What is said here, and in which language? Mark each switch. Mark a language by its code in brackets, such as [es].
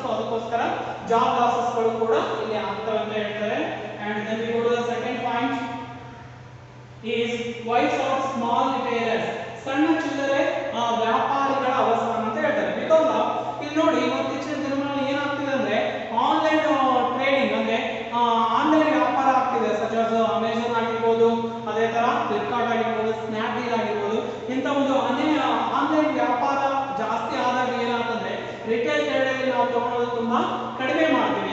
[kn] So ಅದಕ್ಕೋಸ್ಕರ job losses ಗಳು ಕೂಡ ಇಲ್ಲಿ ಆಗ್ತವೆ ಅಂತ ಹೇಳ್ತಾರೆ. [en] and then we go to the second point is voice of small retailers [kn] ಸಣ್ಣ ಚಿಲ್ಲರೆ ವ್ಯಾಪಾರಿಗಳ ಅವಸಾನ ಅಂತ ಹೇಳ್ತಾರೆ. ಬಿಕಾಸ್ ಇಲ್ಲಿ ನೋಡಿ ಇತ್ತೀಚಿನ ದಿನಗಳಲ್ಲಿ ಏನಾಗ್ತಿದೆ ಅಂದ್ರೆ ಆನ್ಲೈನ್ ಟ್ರೇಡಿಂಗ್ ಅಂದ್ರೆ ಆನ್ಲೈನ್ ವ್ಯಾಪಾರ ಆಗ್ತಿದೆ. ಸಚ್ ಆಸ್ ಅಮೆಜಾನ್ ಆಗಿರ್ಬೋದು ಅದೇ ತರ ಫ್ಲಿಪ್ಕಾರ್ಟ್ ಆಗಿರ್ಬೋದು ಸ್ನ್ಯಾಪ್ಡೀಲ್ ಆಗಿರ್ಬೋದು ಇಂಥ ಒಂದು ಆನ್ಲೈನ್ ವ್ಯಾಪಾರ ಜಾಸ್ತಿ ಆದಾಗ ಏನಾಗ್ತಂದ್ರೆ ರಿಟೇಲ್ ಟ್ರೇಡಲ್ಲಿ ನಾವು ತಗೊಳ್ಳೋದು ತುಂಬಾ ಕಡಿಮೆ ಮಾಡ್ತೀವಿ.